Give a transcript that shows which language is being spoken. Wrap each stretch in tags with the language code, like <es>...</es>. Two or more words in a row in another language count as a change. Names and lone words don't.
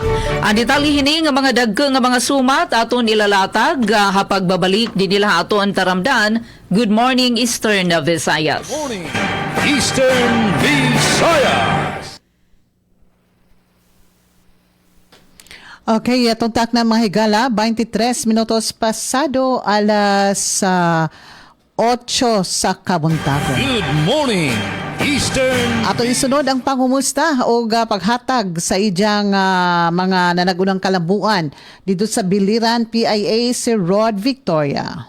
<war>Ang detalye hini nga mga dagko nga mga sumat aton ilalatag</war> <tl>hapag babalik din</tl> <war>nila aton taramdan.</war> <en>Good morning Eastern Visayas. Morning, Eastern Visayas.</en> <war>Okay, itong tak na mga higala, 23 minutos pasado alas 8 sa kabuntagon.</war> <en>Good morning, Eastern.</en> <war>Ato isunod ang pangumusta o paghatag sa ijang mga nanagunang kalambuan dito sa Biliran, PIA, si Rod Victoria.</war>